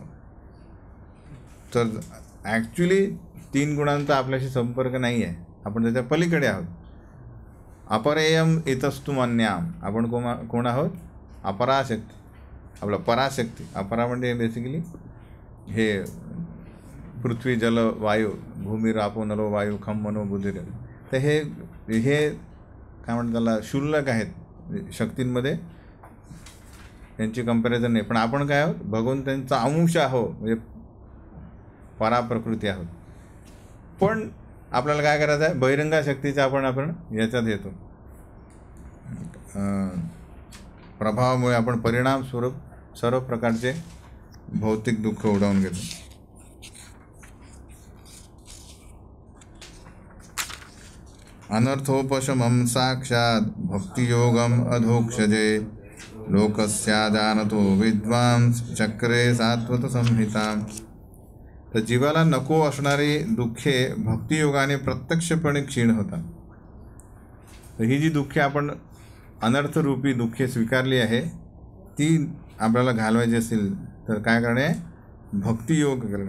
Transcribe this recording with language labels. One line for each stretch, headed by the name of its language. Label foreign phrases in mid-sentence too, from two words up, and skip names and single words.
Marathi: तर ॲक्च्युली 3 गुणांचा आपल्याशी संपर्क नाही आहे, आपण त्याच्या पलीकडे आहोत.
Sanskrit: अपरेयम इतस्तु मन्याम,
Marathi: आपण कोण आहोत, अपराशक्ती, आपला पराशक्ती. अपरा म्हणजे बेसिकली हे पृथ्वी जल वायू,
Sanskrit: भूमी रापो नलो वायू खम मनो बुद्धिर.
Marathi: तर हे काय म्हणतात त्याला क्षुल्लक आहेत शक्तींमध्ये, त्यांची कंपॅरिझन नाही. पण आपण काय आहोत, भगवंतांचा अंश आहोत, म्हणजे पराप्रकृती आहोत. पण आपल्याला काय करायचं आहे, बहिरंगा शक्तीचा आपण याच्यात येतो, प्रभावामुळे आपण परिणामस्वरूप सर्व प्रकारचे भौतिक दुःख ओढावून घेतो.
Sanskrit: अनर्थोपशमं साक्षात् भक्तियोगम अधोक्षजे लोकस्याजानतो विद्वांस चक्रे सात्वत संहिता.
Marathi: तर जीवाला नको असणारी दुःखे भक्तियोगाने प्रत्यक्षपणे क्षीण होतात. तर ही जी दुःखे आपण अनर्थरूपी दुःखे स्वीकारली आहे ती आपल्याला घालवायची असेल तर काय करणे, भक्तियोग करणे.